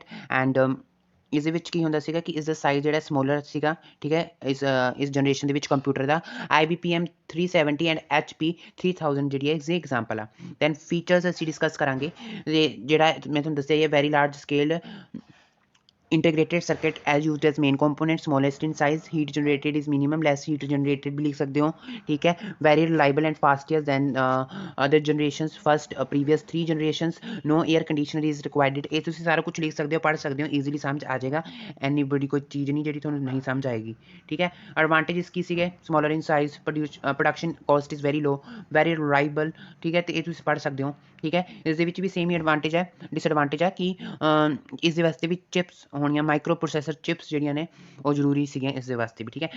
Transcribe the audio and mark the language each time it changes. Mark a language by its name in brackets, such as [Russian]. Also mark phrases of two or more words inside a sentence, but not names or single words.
[Punjabi] ਐਂਡ ਇਸ ਦੇ ਵਿੱਚ ਕੀ ਹੁੰਦਾ ਸੀਗਾ ਕਿ ਇਸ ਦਾ ਸਾਈਜ਼ ਜਿਹੜਾ ਸਮੋਲਰ ਸੀਗਾ, ਠੀਕ ਹੈ, ਇਸ ਜਨਰੇਸ਼ਨ ਦੇ ਵਿੱਚ ਕੰਪਿਊਟਰ ਦਾ। IBM 370 ਐਂਡ HP 3000 ਜਿਹੜੀ ਹੈ ਇਸ ਦੀ ਐਗਜ਼ਾਮਪਲ ਆ। [English] then features [Punjabi] ਅਸੀਂ ਡਿਸਕਸ ਕਰਾਂਗੇ। ਜਿਹੜਾ ਮੈਂ ਤੁਹਾਨੂੰ ਦੱਸਿਆ ਇਹ [English] very large scale integrated circuit as used as main component, smallest in size, heat generated is minimum, less heat generated [Hindi] भी लिख सकते हो, ठीक है। [English] very reliable and faster than other generations, first previous 3 generations, no air conditioner is required। [Punjabi] ਇਹ ਤੁਸੀਂ ਸਾਰਾ ਕੁਝ ਲਿਖ ਸਕਦੇ ਹੋ, ਪੜ੍ਹ ਸਕਦੇ ਹੋ, ਈਜ਼ੀਲੀ ਸਮਝ ਆ ਜਾਏਗਾ, ਐਨੀ ਬੜੀ ਕੋਈ ਚੀਜ਼ ਨਹੀਂ ਜਿਹੜੀ ਤੁਹਾਨੂੰ ਨਹੀਂ ਸਮਝ ਆਏਗੀ, ਠੀਕ ਹੈ। ਐਡਵਾਂਟੇਜਸ ਕੀ ਸੀਗੇ, [English] smaller in size, production cost is very low, very reliable, [Punjabi] ਠੀਕ ਹੈ, ਤੇ ਇਹ ਤੁਸੀਂ ਪੜ੍ਹ ਸਕਦੇ ਹੋ, ਠੀਕ ਹੈ। ਇਸ ਦੇ ਵਿੱਚ ਵੀ ਸੇਮ ਹੀ ਐਡਵਾਂਟੇਜ ਹੈ, ਡਿਸਐਡਵਾਂਟੇਜ ਹੈ ਕਿ ਇਸ ਦੇ ਵਾਸਤੇ ਵੀ ਚਿਪਸ ਹੋਣੀਆਂ, [English] micro processor chips [Punjabi] ਜਿਹੜੀਆਂ ਨੇ ਉਹ ਜ਼ਰੂਰੀ ਸੀਗੀਆਂ ਇਸ ਦੇ ਵਾਸਤੇ ਵੀ, ਠੀਕ ਹੈ।